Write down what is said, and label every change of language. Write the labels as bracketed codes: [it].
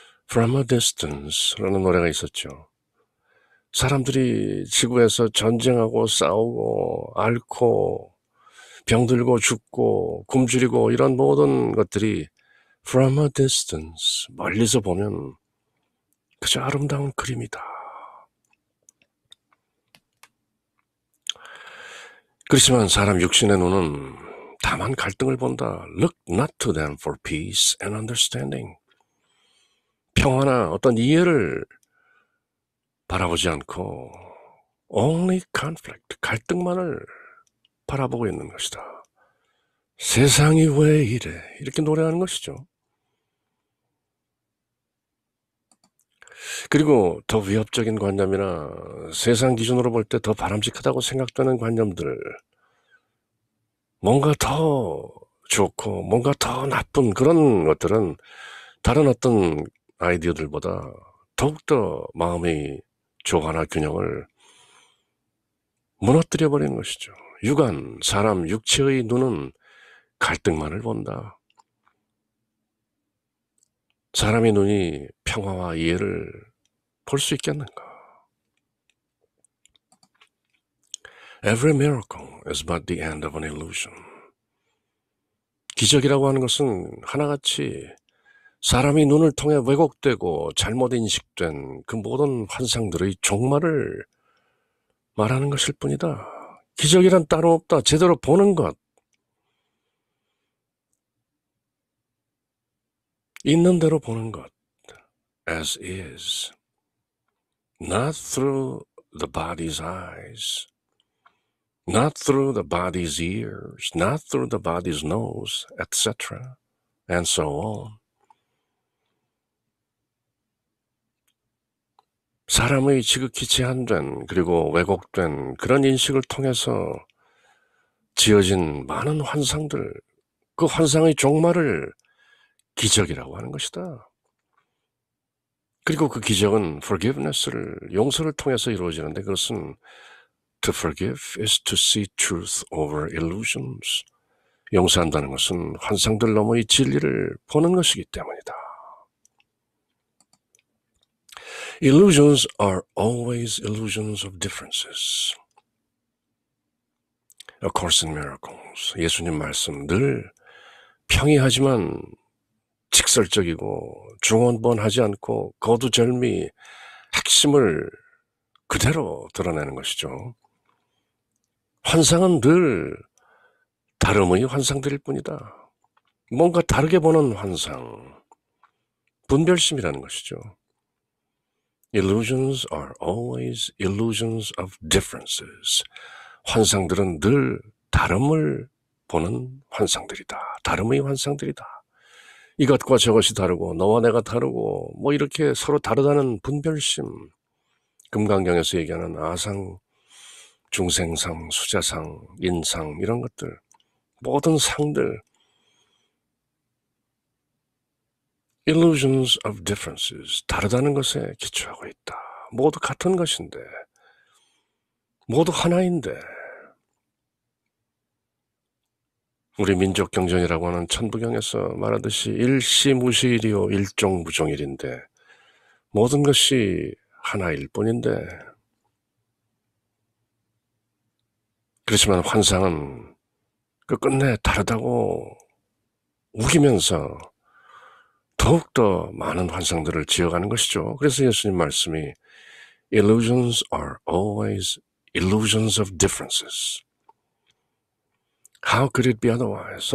[ko] From a Distance라는 노래가 있었죠. 사람들이 지구에서 전쟁하고 싸우고 앓고 병들고 죽고 굶주리고 이런 모든 것들이 [en] From a distance, [ko] 멀리서 보면 그저 아름다운 그림이다. 그렇지만 사람 육신의 눈은 다만 갈등을 본다. [en] Look not to them for peace and understanding. [ko] 평화나 어떤 이해를 바라보지 않고 [en] only conflict, [ko] 갈등만을 바라보고 있는 것이다. 세상이 왜 이래? 이렇게 노래하는 것이죠. 그리고 더 위협적인 관념이나 세상 기준으로 볼 때 더 바람직하다고 생각되는 관념들, 뭔가 더 좋고 뭔가 더 나쁜 그런 것들은 다른 어떤 아이디어들보다 더욱더 마음의 조화나 균형을 무너뜨려 버리는 것이죠. 육안, 사람 육체의 눈은 갈등만을 본다. 사람의 눈이 평화와 이해를 볼 수 있겠는가? [en] Every miracle is but the end of an illusion. [ko] 기적이라고 하는 것은 하나같이 사람이 눈을 통해 왜곡되고 잘못 인식된 그 모든 환상들의 종말을 말하는 것일 뿐이다. 기적이란 따로 없다. 제대로 보는 것. 있는 대로 보는 것. [en] As is. Not through the body's eyes. Not through the body's ears. Not through the body's nose, etc. And so on. [ko] 사람의 지극히 제한된 그리고 왜곡된 그런 인식을 통해서 지어진 많은 환상들, 그 환상의 종말을 기적이라고 하는 것이다. 그리고 그 기적은 forgiveness를, 용서를 통해서 이루어지는데 그것은 [en] to forgive is to see truth over illusions. [ko] 용서한다는 것은 환상들 너머의 진리를 보는 것이기 때문이다. [en] Illusions are always illusions of differences. A Course in Miracles. [ko] 예수님 말씀 늘 평이하지만 직설적이고 중언부언하지 않고 거두절미 핵심을 그대로 드러내는 것이죠. 환상은 늘 다름의 환상들일 뿐이다. 뭔가 다르게 보는 환상, 분별심이라는 것이죠. [en] Illusions are always illusions of differences. [ko] 환상들은 늘 다름을 보는 환상들이다. 다름의 환상들이다. 이것과 저것이 다르고 너와 내가 다르고 뭐 이렇게 서로 다르다는 분별심. 금강경에서 얘기하는 아상, 중생상, 수자상, 인상 이런 것들 모든 상들 [en] illusions of differences [ko] 다르다는 것에 기초하고 있다. 모두 같은 것인데 모두 하나인데 우리 민족 경전이라고 하는 천부경에서 말하듯이 일시무시일이요 일종무종일인데 모든 것이 하나일 뿐인데, 그렇지만 환상은 끝내 다르다고 우기면서 더욱더 많은 환상들을 지어가는 것이죠. 그래서 예수님 말씀이 [en] Illusions are always illusions of differences. How could it be otherwise?